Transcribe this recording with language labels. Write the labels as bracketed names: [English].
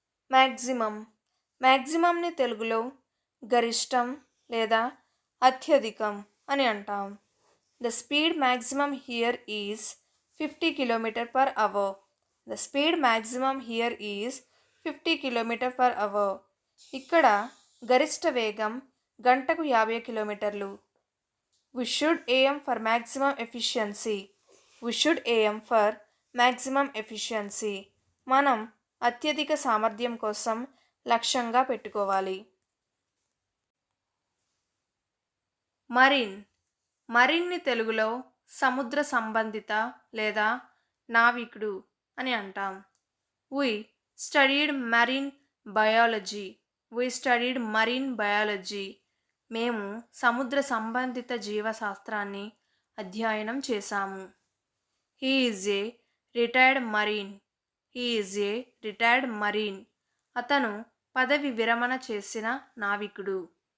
[Telugu] Maximum. మ్యాక్సిమంని తెలుగులో గరిష్టం లేదా అత్యధికం అని అంటాం. [English] The speed maximum here is 50 km/h. The speed maximum here is 50 km/h. [Telugu] ఇక్కడ గరిష్ట వేగం గంటకు 50 కిలోమీటర్లు. [English] We should aim for maximum efficiency. We should aim for maximum efficiency. [Telugu] మనం అత్యధిక సామర్థ్యం కోసం లక్ష్యంగా పెట్టుకోవాలి. మరీన్. మరీన్ని తెలుగులో సముద్ర సంబంధిత లేదా నావికుడు అని అంటాం. [English] We studied marine biology. We studied marine biology. [Telugu] మేము సముద్ర సంబంధిత జీవశాస్త్రాన్ని అధ్యయనం చేశాము. [English] He is a retired marine. He is a retired marine. [Telugu] అతను పదవి విరమణ చేసిన నావికుడు.